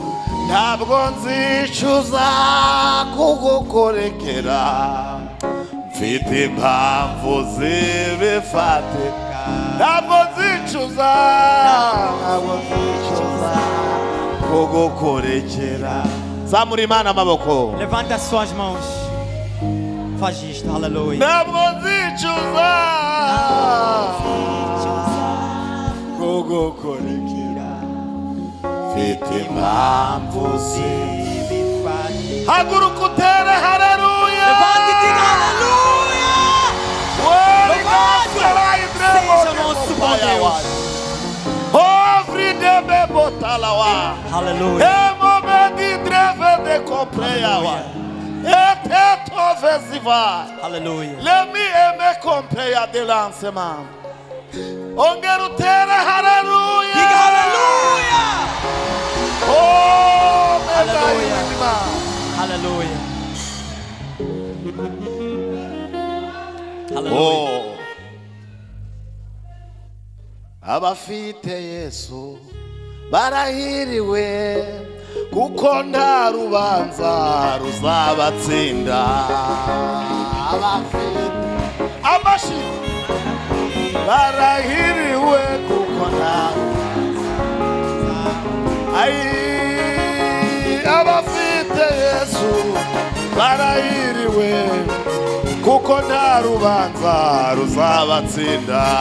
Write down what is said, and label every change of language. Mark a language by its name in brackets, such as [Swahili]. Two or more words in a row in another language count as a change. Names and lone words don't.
[Kinyarwanda] Ntabwo nzicuza kugukurikira. Mfite impamvu zibifatika. Ntabwo nzicuza kugukurikira. Zamura Imana amaboko. [Portuguese] Levante as suas mãos. Faz isto. Aleluia. [Kinyarwanda] Ntabwo nzicuza kugukurikira. Mfite impamvu Zibifatika. haguruka utere haleluya. [Portuguese] Levante e diga aleluia. Seja nosso bom Deus. Aleluia. Aleluia. Lemi eme compleia de lancement. [Kinyarwanda] Ongeru tere haleluya. [Portuguese] Diga aleluia. Oh, Aleluia. aleluia. Aleluia. Aleluia. Oh. [Kinyarwanda] Abafite Yesu barahiriwe kuko nta rubanza ruzabatsinda. Abafite amashi barahiriwe kuko nta abafite Yesu barahiriwe kuko nta rubanza ruzabatsinda.